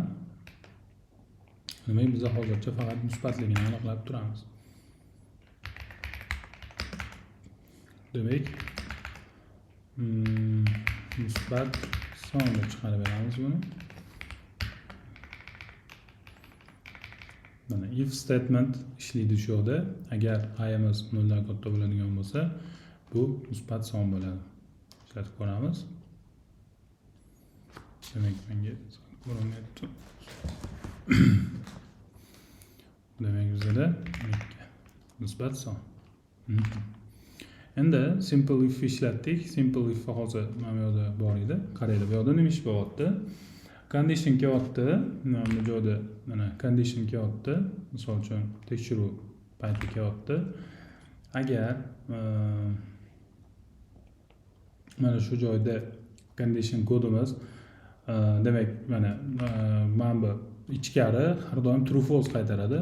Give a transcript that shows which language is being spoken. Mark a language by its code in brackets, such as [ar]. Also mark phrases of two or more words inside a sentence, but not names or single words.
[uz] Demak biz hozircha faqat musbatligini aniqlab turamiz. demak musbat son deb chiqarib beramiz buni. Mana [en] if statement [uz] ishlaydi shu yerda. Agar ayimiz 0 dan katta bo'ladigan bo'lsa, bu musbat son bo'ladi. Ishlatib ko'ramiz. Demak, menga ko'rinyapti. Demak, bizda musbat son. Endi [en] simple if [uz] ishlatdik. [en] Simple if [uz] hozir mana bu yerda bor edi. Qaranglar, bu yerda nima ish bo'lyapti? Condition kelyapti. Bu joyda mana condition kelyapti. Misol uchun tekshiruv payti kelyapti. Agar mana shu joyda condition kodimiz demak mana bu ichkari har doim [en] true false [uz] qaytaradi.